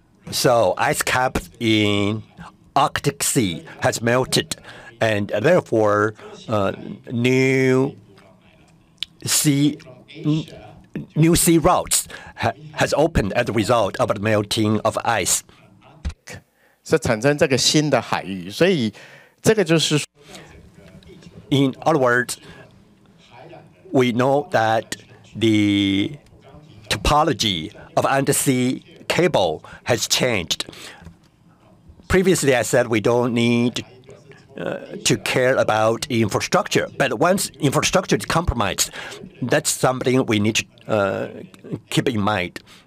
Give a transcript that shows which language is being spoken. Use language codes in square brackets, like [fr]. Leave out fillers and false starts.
[en] So ice cap in Arctic Sea has melted, and therefore new sea routes has opened as a result of the melting of ice. [zh] 是产生这个新的海域，所以这个就是。 [en] In other words, we know that the topology of undersea cable has changed. Previously, I said we don't need to care about infrastructure, but once infrastructure is compromised, that's something we need to keep in mind.